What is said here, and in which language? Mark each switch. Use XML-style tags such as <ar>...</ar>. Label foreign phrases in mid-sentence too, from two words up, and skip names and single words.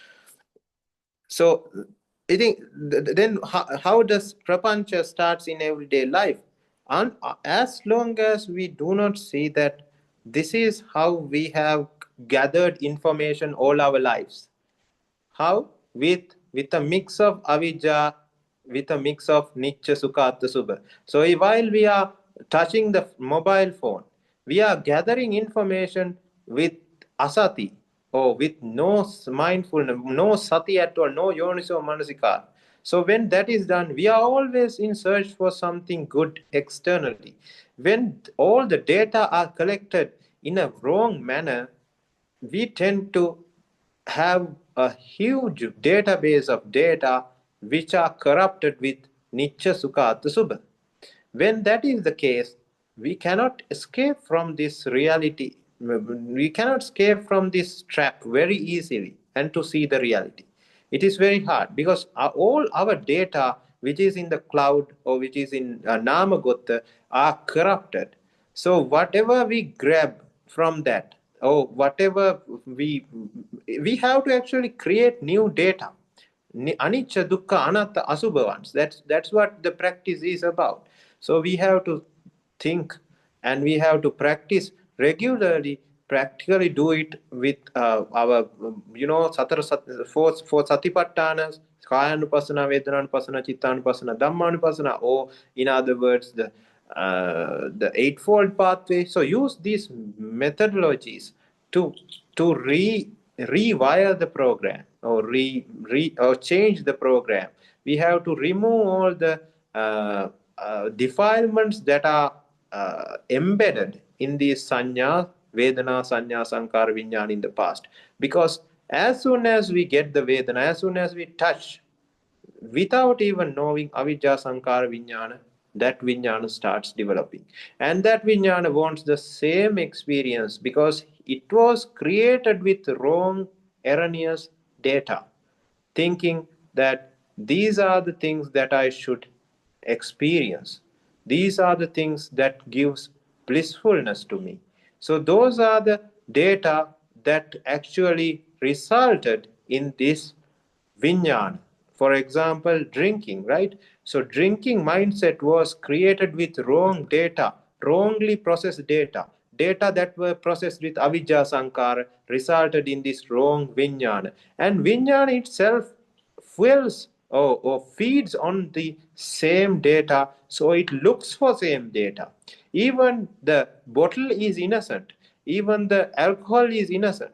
<en>So I think then how does prapancha starts in everyday life? And as long as we do not see that this is how we have gathered information all our lives, how with a mix of avijja, with a mix of</en> <pi>nichya sukha atta subha.</pi> <en>So while we are touching the mobile phone, we are gathering information with asati, or with no mindfulness, no sati at all, no</en> <pi>yoniso manasikara.</pi> <en>So when that is done, we are always in search for something good externally. When all the data are collected in a wrong manner, we tend to have a huge database of data which are corrupted with</en> <pi>nichya sukha atta subha.</pi> <en>When that is the case, we cannot escape from this reality. We cannot escape from this trap very easily and to see the reality. It is very hard because all our data which is in the cloud or which is in Namagota are corrupted. So whatever we grab from that, or whatever we have to actually create new data.</en> <pi>anicca, dukkha, anatta, asubha ones.</pi> <en>That's what the practice is about. So we have to think and we have to practice regularly, practically do it with our, four satipatthanas,</en> <pi>kayanupassana, vedananupassana, chittanupassana, dhammanupassana,</pi> <en>or in other words, the eightfold pathway. So use these methodologies to rewire the program, or or change the program. We have to remove all the defilements that are embedded in these</en> <pi>sanya, vedana, sanya, sankara, vijnana</pi> <en>in the past. Because as soon as we get the vedana, as soon as we touch, without even knowing</en> <pi>avijja, sankara, vijnana,</pi> <en>that vijnana starts developing. And that vijnana wants the same experience because it was created with wrong, erroneous data, thinking that these are the things that I should experience. These are the things that gives blissfulness to me. So those are the data that actually resulted in this vijnana. For example, drinking, right? So drinking mindset was created with wrong data, wrongly processed data. Data that were processed with</en> <pi>avijja sankara</pi> <en>resulted in this wrong vijnana. And vijnana itself fuels or feeds on the same data, so it looks for same data. Even the bottle is innocent, even the alcohol is innocent.</en>